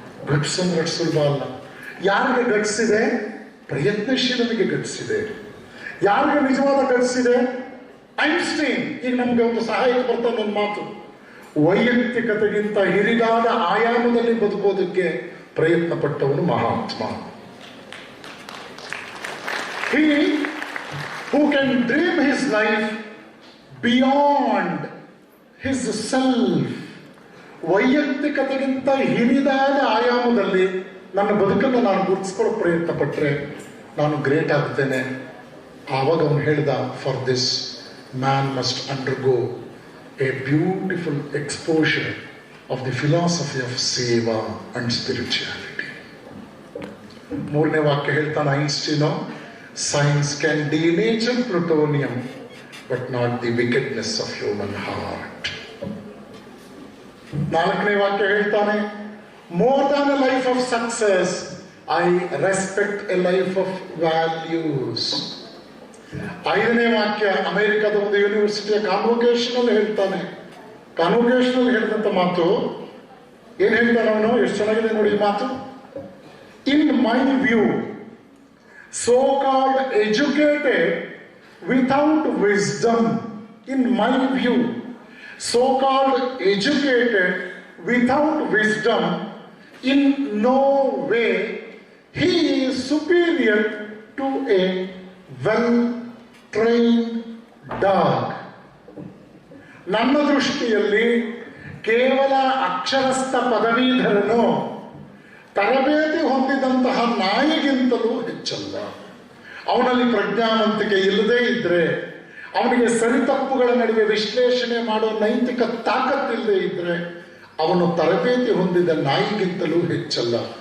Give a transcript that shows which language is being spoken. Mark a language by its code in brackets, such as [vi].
[kn] Guts ಅಂದ್ರೆ ಅಷ್ಟು ಸುಲಭ ಅಲ್ಲ. ಯಾರಿಗೆ ಗಟ್ಸ್ ಇದೆ? ಪ್ರಯತ್ನಶೀಲನಿಗೆ ಗಟ್ಸ್ ಇದೆ. ಯಾರಿಗೆ ನಿಜವಾದ ಗಟ್ಸ್ ಇದೆ? ಐನ್ಸ್ಟೈನ್. ಈಗ ನಮ್ಗೆ ಒಂದು ಸಹಾಯಕ ಬರ್ತಾನೆ ಒಂದು ಮಾತು, ವೈಯಕ್ತಿಕತೆಗಿಂತ ಹಿರಿದಾದ ಆಯಾಮದಲ್ಲಿ ಬದುಕೋದಕ್ಕೆ ಪ್ರಯತ್ನ ಪಟ್ಟವನು Mahatma. [en] He who can dream his life beyond his self. [kn] ವೈಯಕ್ತಿಕತೆಗಿಂತ ಹಿರಿದಾದ ಆಯಾಮದಲ್ಲಿ ನನ್ನ ಬದುಕನ್ನು ನಾನು ಗುರುತಿಸ್ಕೊಳ್ಳೋ ಪ್ರಯತ್ನ ಪಟ್ಟರೆ ನಾನು ಗ್ರೇಟ್ ಆಗ್ತೇನೆ. ಆವಾಗ ಅವನು ಹೇಳ್ದ, [en] For this man must undergo a beautiful exposure of the philosophy of seva and spirituality. [kn] ಮೂರನೇ ವಾಕ್ಯ ಹೇಳ್ತಾನೆ ಐನ್ಸ್ಟೀನು, [en] Science can denature plutonium but not the wickedness of human heart. [kn] ನಾಲ್ಕನೇ ವಾಕ್ಯ ಹೇಳ್ತಾನೆ, [en] More than a life of success I respect a life of values. [kn] ಐದನೇ ವಾಕ್ಯ ಅಮೆರಿಕದ ಒಂದು ಯೂನಿವರ್ಸಿಟಿಯ ಕಾನ್ವೊಕೇಶನ್ ಅಲ್ಲಿ ಹೇಳ್ತಾನೆ. ಕಾನ್ವೊಕೇಶನ್ ಅಲ್ಲಿ ಹೇಳಿದಂತ ಮಾತು ಏನ್ ಹೇಳ್ತಾನೆ ಅವನು? ಎಷ್ಟು ಚೆನ್ನಾಗಿದೆ ನೋಡಿ ಈ ಮಾತು. [en] In my view, so called educated without wisdom, in my view, so called educated without wisdom, in no way he is superior to a well trained dog. [kn] ನನ್ನ ದೃಷ್ಟಿಯಲ್ಲಿ ಕೇವಲ ಅಕ್ಷರಸ್ಥ ಪದವೀಧರನು ತರಬೇತಿ ಹೊಂದಿದಂತಹ ನಾಯಿಗಿಂತಲೂ ಹೆಚ್ಚಲ್ಲ. ಅವನಲ್ಲಿ ಪ್ರಜ್ಞಾವಂತಿಕೆ ಇಲ್ಲದೇ ಇದ್ರೆ, ಅವನಿಗೆ ಸರಿತಪ್ಪುಗಳ ನಡುವೆ ವಿಶ್ಲೇಷಣೆ ಮಾಡೋ ನೈತಿಕ ತಾಕತ್ತಿಲ್ಲದೆ ಇದ್ರೆ, ಅವನು ತರಬೇತಿ ಹೊಂದಿದ ನಾಯಿಗಿಂತಲೂ ಹೆಚ್ಚಲ್ಲ.